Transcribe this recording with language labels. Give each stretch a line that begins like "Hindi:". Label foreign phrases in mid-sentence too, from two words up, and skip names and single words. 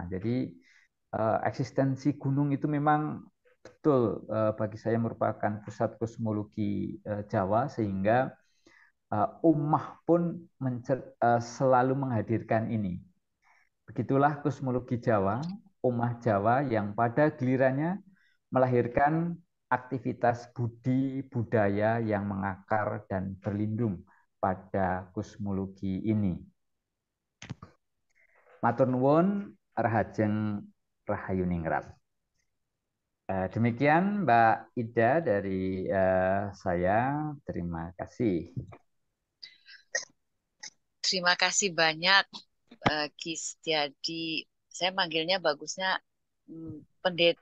Indonesian: Jadi eksistensi gunung itu memang betul bagi saya merupakan pusat kosmologi Jawa, sehingga ummah pun selalu menghadirkan ini. Begitulah kosmologi Jawa, ummah Jawa yang pada gilirannya melahirkan aktivitas budi budaya yang mengakar dan berlindung pada kosmologi ini.
Javanese: Matur nuwun, rahajeng rahayu ningrat.
Indonesian: Demikian Mbak Ida dari saya. Terima kasih. Terima kasih banyak, Ki Setiadi. Saya manggilnya bagusnya pendeta.